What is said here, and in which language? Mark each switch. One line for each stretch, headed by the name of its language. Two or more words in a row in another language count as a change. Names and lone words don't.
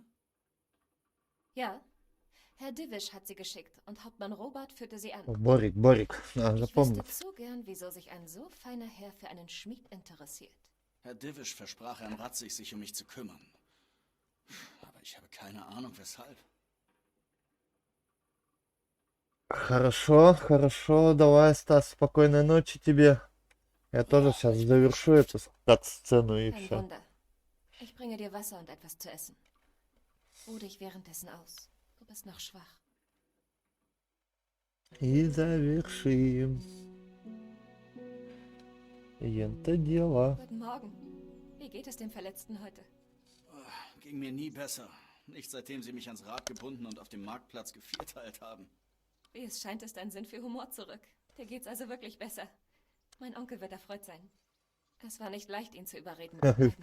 German: Ja. Herr Divish hat sie geschickt und Hauptmann Robert führte sie an.
Russian: Борик,
German: Ich
Russian: запомнил.
German: wüsste zu gern, wieso sich ein so feiner Herr für einen Schmied interessiert. Herr Divish versprach Herrn Ratzig, sich um mich zu kümmern. Aber ich habe keine Ahnung, weshalb.
Russian: Хорошо, хорошо, давай, Стас, спокойной ночи тебе. Я тоже сейчас завершу эту сцену и
German: Kein
Russian: все.
German: Wunder. Ich bringe dir Wasser und etwas zu essen. Ruh dich währenddessen aus. Du bist noch schwach.
Russian: И завершим. Это дело.
German: Guten Morgen. Wie geht es dem Verletzten heute? Ging mir nie besser. Nicht seitdem sie mich ans Rad gebunden und auf dem Marktplatz gevierteilt haben. Wie es scheint, ist dein Sinn für Humor zurück. Dir geht's also wirklich besser. Mein Onkel wird erfreut sein. Es war nicht leicht, ihn zu überreden, mich bleiben zu